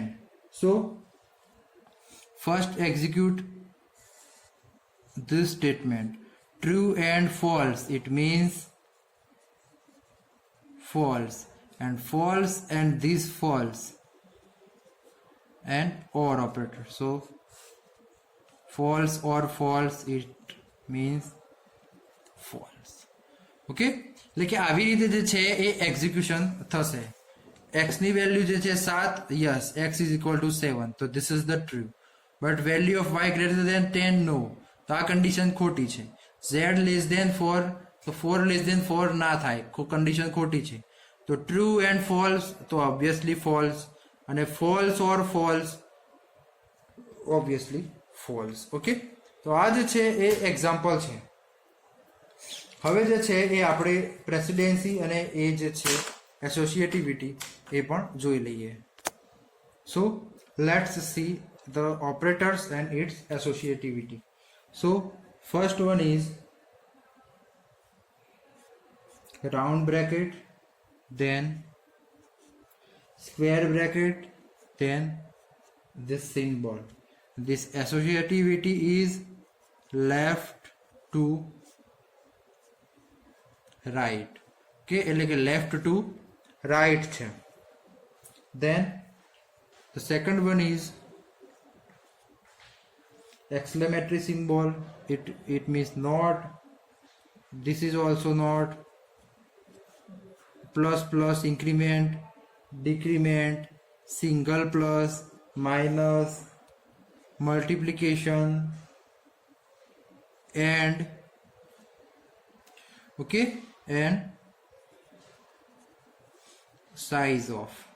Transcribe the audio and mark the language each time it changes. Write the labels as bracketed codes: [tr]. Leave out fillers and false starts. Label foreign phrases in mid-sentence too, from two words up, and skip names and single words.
[en] So first execute this statement, true and false, it means false and this false and or operator, so false or false it means false. [gu] Okay, એટલે કે આવી રીતે જે છે એ એક્ઝિક્યુશન થશે. x ની વેલ્યુ જે છે 7, [en] yes, x is equal to 7, so this is the true, but value of y greater than 10, no, [gu] તો આ કન્ડિશન ખોટી છે. [en] z less than 4, [gu] તો [en] 4 less than 4 [gu] ના થાય, કન્ડિશન ખોટી છે. તો [en] true and false, [gu] તો [en] obviously false, [gu] અને [en] false or false, obviously false. [gu] Okay, તો આ જે છે એ એક્ઝામ્પલ છે. હવે જે છે એ આપણે પ્રેસિડેન્સી અને એ જે છે એસોસિએટિવિટી એ પણ જોઈ લઈએ. [en] સો let's see the operators and its associativity. So first one is round bracket, then square bracket, then this symbol. This associativity is left to right. [gu] Okay, એટલે કે [en] left to right [gu] છે. [en] Then the second one is exclamatory symbol. It means not. This is also not. Plus plus, increment, decrement, single plus, minus, multiplication, and okay, and size of.